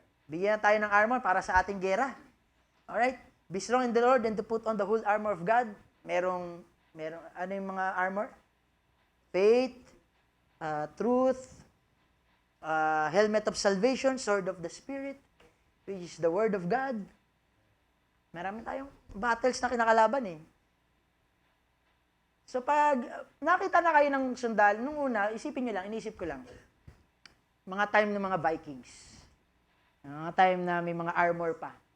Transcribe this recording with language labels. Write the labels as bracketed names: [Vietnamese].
[Filipino] Bigyan tayo ng armor para sa ating gera. [English] Alright? Be strong in the Lord and to put on the whole armor of God. [Filipino] Merong ano yung mga armor? [English] Faith, truth, helmet of salvation, sword of the Spirit, which is the Word of God. [Filipino] Marami tayong battles na kinakalaban eh. So pag nakita na kayo ng sundalo, nung una, inisip ko lang, mga time ng mga Vikings. Mga time na may mga armor pa.